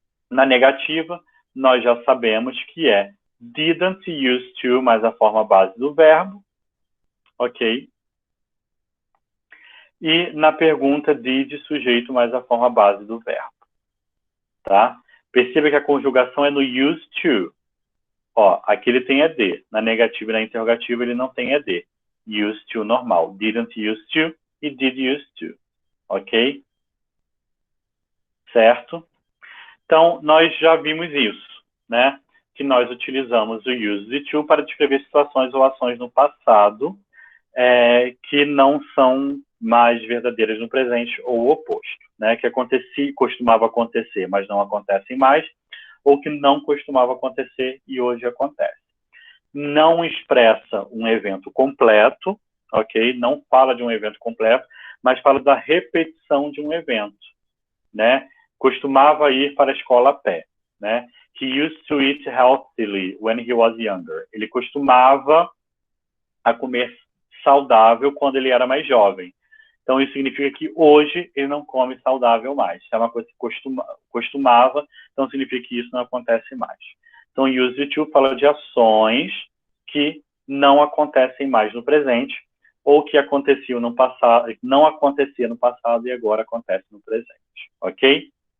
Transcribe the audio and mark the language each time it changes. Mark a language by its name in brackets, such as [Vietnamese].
[Portuguese] Na negativa, nós já sabemos que é didn't used to mais a forma base do verbo, ok? E na pergunta, did sujeito mais a forma base do verbo, tá? Perceba que a conjugação é no used to. Ó, aqui ele tem ED. Na negativa e na interrogativa ele não tem ED. Used to normal. Didn't used to e did used to. Ok? Certo? Então, nós já vimos isso, né? Que nós utilizamos o used to para descrever situações ou ações no passado que não são mais verdadeiras no presente ou o oposto, né? Que costumava acontecer, mas não acontecem mais, ou que não costumava acontecer e hoje acontece. Não expressa um evento completo, ok? Não fala de um evento completo, mas fala da repetição de um evento, né? Costumava ir para a escola a pé, né? [English] He used to eat healthily when he was younger. [Portuguese] Ele costumava a comer saudável quando ele era mais jovem. Então, isso significa que hoje ele não come saudável mais. É uma coisa que costumava, então significa que isso não acontece mais. Então, used to fala de ações que não acontecem mais no presente, ou que aconteciam no passado, não acontecia no passado e agora acontece no presente. Ok?